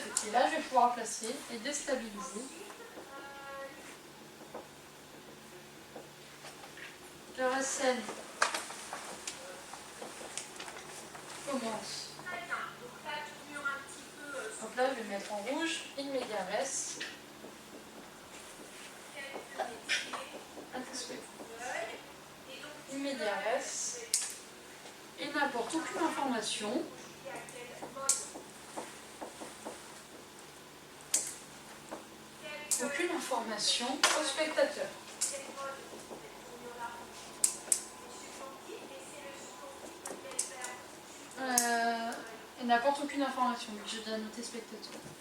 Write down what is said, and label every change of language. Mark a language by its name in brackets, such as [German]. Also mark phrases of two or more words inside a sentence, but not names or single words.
[French] Et là, je vais pouvoir placer et déstabilisé. La scène commence. Donc là, je vais mettre en rouge, [Latin] in media res. In media res. [French] Il n'apporte aucune information. Aucune information au spectateur. Il n'apporte aucune information, mais j'ai déjà noté spectateur.